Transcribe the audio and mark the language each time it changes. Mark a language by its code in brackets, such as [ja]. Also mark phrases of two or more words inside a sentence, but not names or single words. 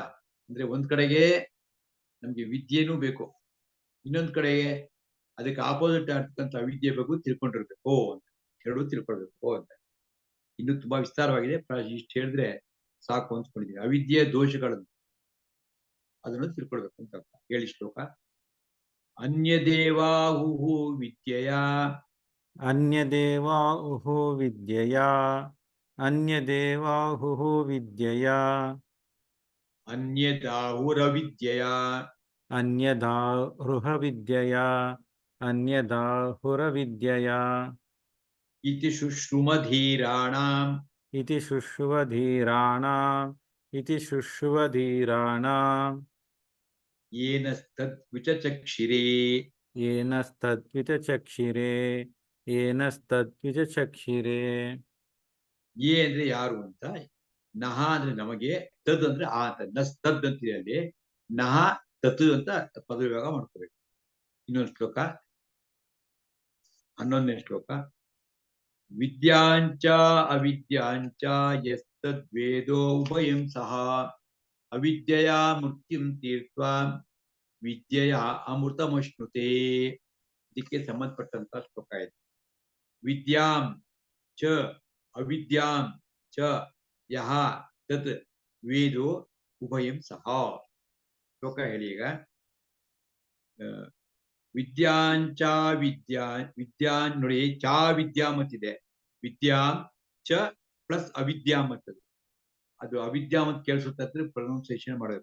[kn] ಅಂದ್ರೆ ಒಂದ್ ಕಡೆಗೆ ನಮ್ಗೆ ವಿದ್ಯೆನೂ ಬೇಕು, ಇನ್ನೊಂದ್ ಕಡೆಗೆ ಅದಕ್ಕೆ ಆಪೋಸಿಟ್ ಆಗ್ತಕ್ಕಂಥ ಅವಿದ್ಯೆ ಬಗ್ಗೆ ತಿಳ್ಕೊಂಡಿರ್ಬೇಕು ಅಂತ. ಎರಡೂ ತಿಳ್ಕೊಳ್ಬೇಕು ಅಂತ. ಇನ್ನು ತುಂಬಾ ವಿಸ್ತಾರವಾಗಿದೆ, ಇಷ್ಟು ಹೇಳಿದ್ರೆ ಸಾಕು ಅನ್ಸ್ಕೊಂಡಿದ್ದೀನಿ. ಅವಿದ್ಯೆಯ ದೋಷಗಳನ್ನು ಅದನ್ನು ತಿಳ್ಕೊಳ್ಬೇಕು ಅಂತ ಅರ್ಥ. ಹೇಳಿ ಶ್ಲೋಕ. [sa] ಅನ್ಯದೇವಾಹುಹು ವಿದ್ಯೆಯ ಅನ್ಯದೇವಾಹುಹು ವಿದ್ಯೆಯ ಅನ್ಯದೇವಾಹುಹು ವಿದ್ಯೆಯ ಅನ್ಯದಾಹುರ ವಿದ್ಯೆಯ अन्यदाहुरविद्यया अन्यदाहुरविद्यया इति शुश्रुमधीराणाम् इति शुश्रुवधीराणाम् इति शुश्रुवधीराणाम् येनस्तद्विचचक्षिरे येनस्तद्विचचक्षिरे येनस्तद्विचचक्षिरे [kn] ಯೇ ಅಂದ್ರೆ ಯಾರು ಅಂತ, ನಹ ಅಂದ್ರೆ ನಮಗೆ, ತದ್ ಅಂದ್ರೆ ಆ ಅಂತ, ನಸ್ತದ್ ಅಂತಿದೆ ಅಲ್ಲಿ, [sa] ನಹ ತತ್ [kn] ಅಂತ ಪದವಿಭಾಗ ಮಾಡ್ಕೋಬೇಕು. ಇನ್ನೊಂದು ಶ್ಲೋಕ, 11ನೇ ಶ್ಲೋಕ. [sa] ವಿದ್ಯಾಂಚ ಅವಿದ್ಯಾಂಚ ಯಸ್ತದ್ವೇದೋ ಉಭಯಂ ಸಹ ಅವಿದ್ಯೆಯ ಮೃತ್ಯುಂ ತೀರ್ತ್ವಾ ವಿದ್ಯೆಯ ಅಮೃತಮಶ್ನುತೆ. [kn] ಇದಕ್ಕೆ ಸಂಬಂಧಪಟ್ಟಂತ ಶ್ಲೋಕ ಇದೆ. [sa] ವಿದ್ಯಾಂ ಚ ಅವಿದ್ಯಾಂ ಚ ಯಹ ತತ್ ವೇದೋ ಉಭಯಂ ಸಹ. [kn] ಶ್ಲೋಕ ಹೇಳಿ ಈಗ. [sa] ವಿದ್ಯಾಂಚ ವಿದ್ಯಾನ್ [kn] ನೋಡಿ, [sa] ಚಾ ವಿದ್ಯಾಂ [kn] ಅಂತಿದೆ, [sa] ವಿದ್ಯಾಂ ಚ [kn] ಪ್ಲಸ್ ಅವಿದ್ಯಾಂ ಅಂತದ್ದು, ಅದು ಅವಿದ್ಯಾಂ ಅಂತ ಕೇಳಿಸುತ್ತೆ, ಪ್ರೊನೌನ್ಸಿಯೇಷನ್ ಮಾಡೋದು.